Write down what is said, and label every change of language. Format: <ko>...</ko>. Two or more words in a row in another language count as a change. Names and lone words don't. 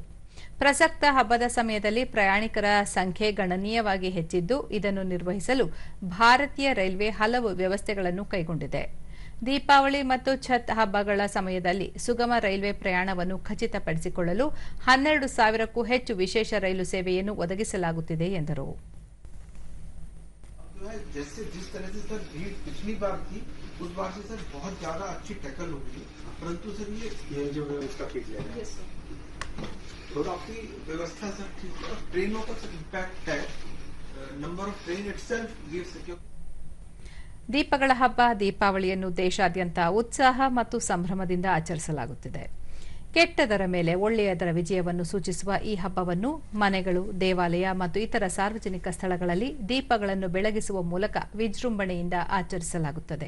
<kn>ಪ್ರಸಕ್ತ ಹಬ್ಬದ ಸಮಯದಲ್ಲಿ ಪ್ರಯಾಣಿಕರ ಸಂಖ್ಯೆ ಗಣನೀಯವಾಗಿ ಹೆಚ್ಚಿದ್ದು ಇದನ್ನು ನಿರ್ವಹಿಸಲು ಭಾರತೀಯ ರೈಲ್ವೆ ಹಲವು ವ್ಯವಸ್ಥೆಗಳನ್ನು ಕೈಗೊಂಡಿದೆ. ದೀಪಾವಳಿ ಮತ್ತು ಛತ್ ಹಬ್ಬಗಳ ಸಮಯದಲ್ಲಿ ಸುಗಮ ರೈಲ್ವೆ ಪ್ರಯಾಣವನ್ನು ಖಚಿತಪಡಿಸಿಕೊಳ್ಳಲು 12,000ಕ್ಕೂ ಹೆಚ್ಚು ವಿಶೇಷ ರೈಲು ಸೇವೆಯನ್ನು ಒದಗಿಸಲಾಗುತ್ತಿದೆ ಎಂದರು.</kn> <hi>जैसे जिस तरह से सर भीड़ पिछली बार थी उस बार से सर बहुत ज्यादा अच्छी टैकल हो गई, परंतु सर ये जो व्यवस्था ठीक ले रहे हैं तो आपकी व्यवस्था सर ठीक है और ट्रेनों का सर इम्पैक्ट है,</hi> <en>number of train itself gives secure.</en> <kn>ದೀಪಗಳ ಹಬ್ಬ ದೀಪಾವಳಿಯನ್ನು ದೇಶಾದ್ಯಂತ ಉತ್ಸಾಹ ಮತ್ತು ಸಂಭ್ರಮದಿಂದ ಆಚರಿಸಲಾಗುತ್ತಿದೆ. ಕೆಟ್ಟದರ ಮೇಲೆ ಒಳ್ಳೆಯದರ ವಿಜಯವನ್ನು ಸೂಚಿಸುವ ಈ ಹಬ್ಬವನ್ನು ಮನೆಗಳು, ದೇವಾಲಯ ಮತ್ತು ಇತರ ಸಾರ್ವಜನಿಕ ಸ್ಥಳಗಳಲ್ಲಿ ದೀಪಗಳನ್ನು ಬೆಳಗಿಸುವ ಮೂಲಕ ವಿಜೃಂಭಣೆಯಿಂದ ಆಚರಿಸಲಾಗುತ್ತದೆ.</kn>